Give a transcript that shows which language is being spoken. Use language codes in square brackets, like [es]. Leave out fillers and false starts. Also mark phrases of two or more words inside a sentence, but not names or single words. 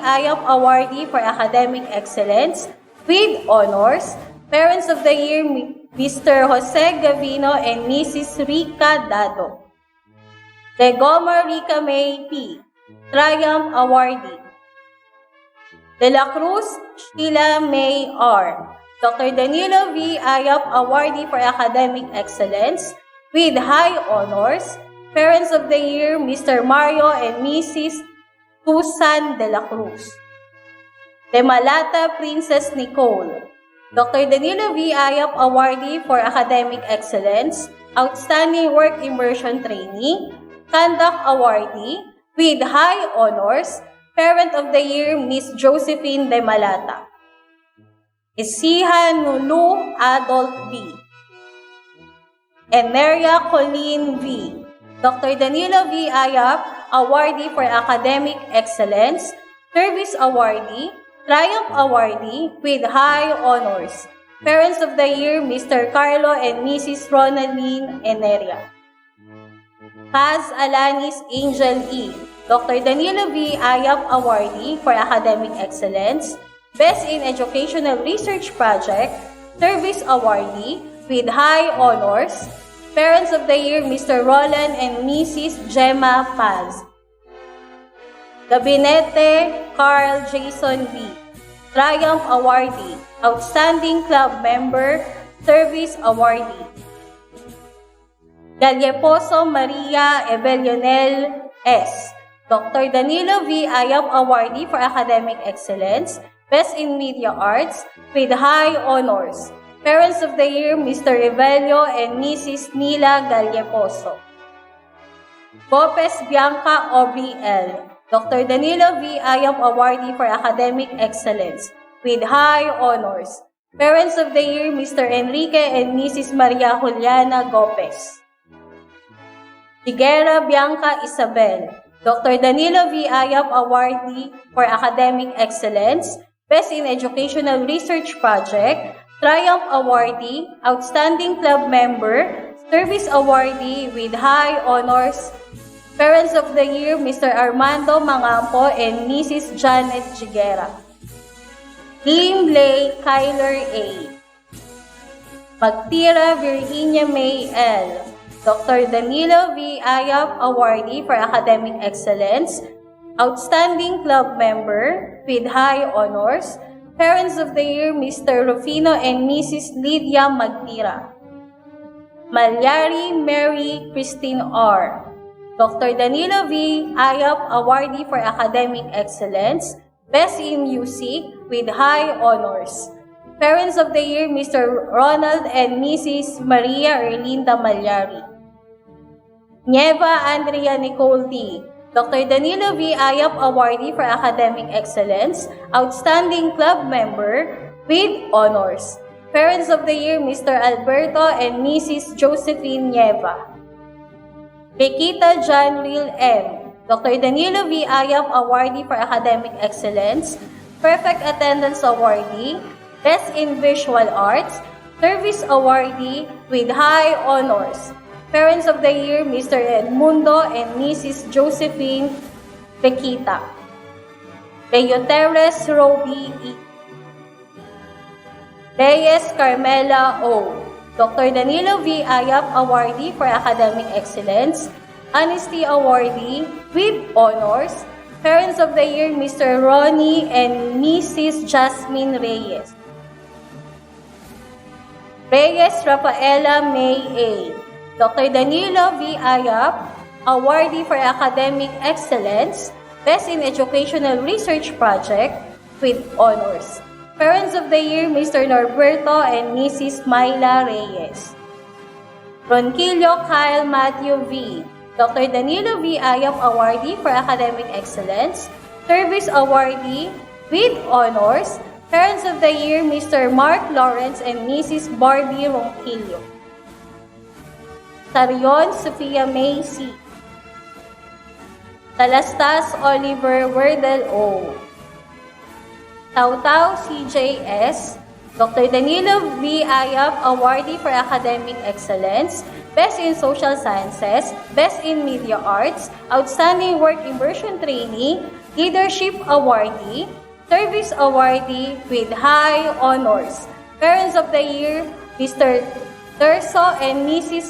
[en] Ayap Awardee for Academic Excellence, with honors. Parents of the Year, Mr. Jose Gavino and Mrs. Rica Dado. Legoma Rica May P. Triumph Awardee. De la Cruz Sheila May R. Dr. Danilo V. Ayap Awardee for Academic Excellence, with high honors. Parents of the Year, Mr. Mario and Mrs. Susan de la Cruz. De Malata Princess Nicole. Dr. Danilo V. Ayap Awardee for Academic Excellence, Outstanding Work Immersion Trainee, Conduct Awardee, with high honors. Parent of the Year, Miss Josephine de Malata. Isiha Nulu Adult V. Eneria Colleen V. Dr. Danilo V. Ayap, Awardee for Academic Excellence, Service Awardee, Triumph Awardee, with high honors. Parents of the Year, Mr. Carlo and Mrs. Ronaldine Eneria. Paz Alanis Angel E. Dr. Danilo V. Ayap Awardee for Academic Excellence, Best in Educational Research Project, Service Awardee, with high honors. Parents of the Year, Mr. Roland and Mrs. Gemma Paz. Gabinete Carl Jason V. Triumph Awardee, Outstanding Club Member, Service Awardee. Galleposo Maria Ebellonel S. Dr. Danilo V. Ayap Awardee for Academic Excellence, Best in Media Arts, with high honors. Parents of the Year, Mr. Evelio and Mrs. Nila Galleposo. Gopes Bianca Aubrey L. Dr. Danilo V. Ayap Awardee for Academic Excellence, with high honors. Parents of the Year, Mr. Enrique and Mrs. Maria Juliana Gopes. Higuera Bianca Isabel. Dr. Danilo V. Ayap Awardee for Academic Excellence, Best in Educational Research Project, Triumph Awardee, Outstanding Club Member, Service Awardee with high honors. Parents of the Year, Mr. Armando Mangampo and Mrs. Janet Higuera. Lim Lay Kyler A. Magtira Virginia May L. Dr. Danilo V. Ayap Awardee for Academic Excellence, Outstanding Club Member with high honors. Parents of the Year, Mr. Rufino and Mrs. Lydia Magtira. Malyari Mary Christine R. Dr. Danilo V. Ayap Awardee for Academic Excellence, Best in Music with high honors. Parents of the Year, Mr. Ronald and Mrs. Maria Erlinda Malyari. Nieva Andrea Nicole D. Dr. Danilo V. Ayap Awardee for Academic Excellence, Outstanding Club Member with honors. Parents of the Year, Mr. Alberto and Mrs. Josephine Nieva. Bekita John Real M. Dr. Danilo V. Ayap Awardee for Academic Excellence, Perfect Attendance Awardee, Best in Visual Arts, Service Awardee with high honors. Parents of the Year, Mr. Edmundo and Mrs. Josephine Bekita. Leoteres Roby E. Reyes Carmela O. Dr. Danilo V. Ayap Awardee for Academic Excellence, Honesty Awardee with honors. Parents of the Year, Mr. Ronnie and Mrs. Jasmine Reyes. Reyes Rafaela May A. Dr. Danilo V. Ayap, Awardee for Academic Excellence, Best in Educational Research Project with honors. Parents of the Year, Mr. Norberto and Mrs. Myla Reyes. Ronquillo Kyle Matthew V. Dr. Danilo V. Ayap Awardee for Academic Excellence, Service Awardee with honors. Parents of the Year, Mr. Mark Lawrence and Mrs. Barbie Ronquillo. Sarion Sofia May C. Talastas Oliver Werdel O. Tautau CJS. Dr. Danilo V. Ayap Awardee for Academic Excellence, Best in Social Sciences, Best in Media Arts, Outstanding Work Immersion Trainee, Leadership Awardee, Service Awardee with high honors. Parents of the Year, Mr. Terso and Mrs.